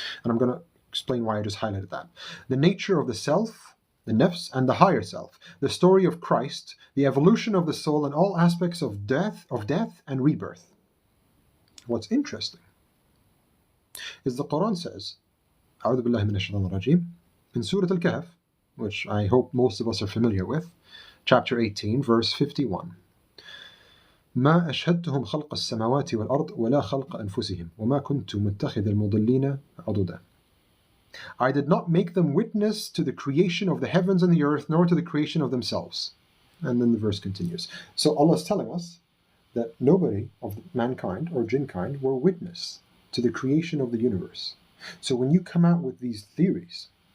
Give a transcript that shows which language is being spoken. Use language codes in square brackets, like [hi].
[en] And I'm going to explain why I just highlighted that. The nature of the self, the nafs, and the higher self, the story of Christ, the evolution of the soul, and all aspects of death and rebirth. What's interesting is the Quran says, [ar] أعوذ بالله من الشيطان الرجيم, [en] in Surah Al-Kahf, which I hope most of us are familiar with, chapter 18, verse 51. [ar] ما أشهدتهم خلق السماوات والأرض ولا خلق أنفسهم وما كنت متخذ المضلين عضدا. [en] I did not make them witness to the creation of the heavens and the earth, nor to the creation of themselves. And then the verse continues. So Allah is telling us that nobody of mankind or jinn kind were witness to the creation of the universe. So when you come out with these theories